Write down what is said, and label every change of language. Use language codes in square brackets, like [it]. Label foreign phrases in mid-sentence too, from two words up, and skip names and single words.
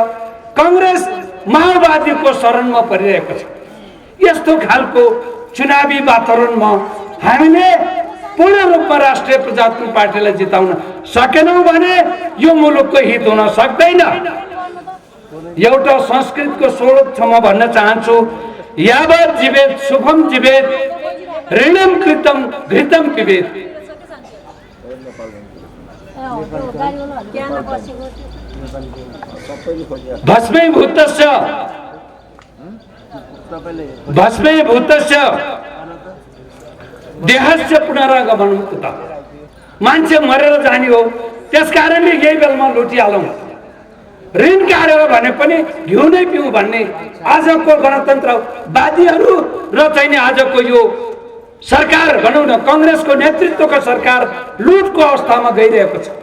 [ne] कांग्रेस माओवादीको शरणमा परिरहेको छ। यस्तो खालको चुनावी वातावरणमा हामीले पूर्ण रूपमा राष्ट्रिय प्रजातन्त्र पार्टीलाई जिताउन सकेनौँ भने यो मुलुकको हित हुन सक्दैन। एउटा संस्कृतको श्लोक छ, म भन्न चाहन्छु, [sa] यावत् जीवेत शुभम जीवेत ऋणम कृतम घृतम पिबेत। भस्मीभूतस्य देहस्य पुनरागमनम् कुतः। [ne] मान्छे मरेर जाने हो, त्यसकारणले यही बेलामा लुटिहालौँ। ऋण काटेर भने पनि घिउ नै पिउँ भन्ने आजको गणतन्त्रवादीहरू र चाहिँ आजको यो सरकार भनौँ न, कांग्रेसको नेतृत्वको सरकार लुटको अवस्थामा गइरहेको छ।